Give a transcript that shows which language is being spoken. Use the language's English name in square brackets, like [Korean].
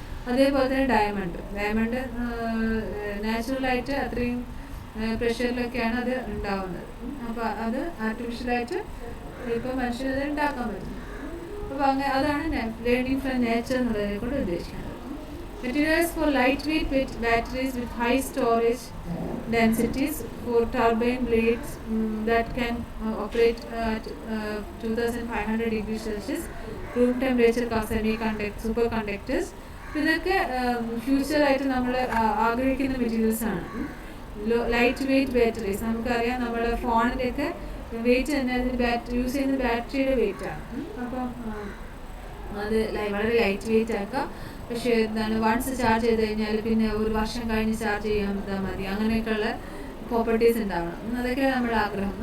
[Malayalam] അതേപോലെ തന്നെ ഡയമണ്ട് നാച്ചുറലായിട്ട് അത്രയും പ്രഷറിലൊക്കെയാണ് അത് ഉണ്ടാവുന്നത്. അപ്പോൾ അത് ആർട്ടിഫിഷ്യലായിട്ട് ഇപ്പോൾ മനുഷ്യരത് ഉണ്ടാക്കാൻ പറ്റും. അപ്പോൾ അതാണ് ലേണിംഗ് ഫ്രം നേച്ചർ എന്നുള്ളതിനെ കൊണ്ട് ഉദ്ദേശിക്കുന്നത്. [English] Materials for lightweight batteries with high storage densities for turbine blades that can operate at 2500 degrees Celsius, room temperature semiconductors, superconductors. [Malayalam] ഇതൊക്കെ ഫ്യൂച്ചറായിട്ട് നമ്മൾ ആഗ്രഹിക്കുന്ന മെറ്റീരിയൽസാണ്. ലൈറ്റ് വെയ്റ്റ് ബാറ്ററീസ്, നമുക്കറിയാം നമ്മുടെ ഫോണിൻ്റെയൊക്കെ വെയിറ്റ് തന്നെ അതിന് യൂസ് ചെയ്യുന്ന ബാറ്ററിയുടെ വെയിറ്റാണ്. അപ്പം അത് വളരെ ലൈറ്റ് വെയിറ്റ് ആക്കുക. പക്ഷേ എന്താണ് വൺസ് ചാർജ് ചെയ്ത് കഴിഞ്ഞാൽ പിന്നെ ഒരു വർഷം കഴിഞ്ഞ് ചാർജ് ചെയ്യാൻ മതി, അങ്ങനെയൊക്കെയുള്ള പ്രോപ്പർട്ടീസ് ഉണ്ടാവണം. അതൊക്കെ നമ്മുടെ ആഗ്രഹം.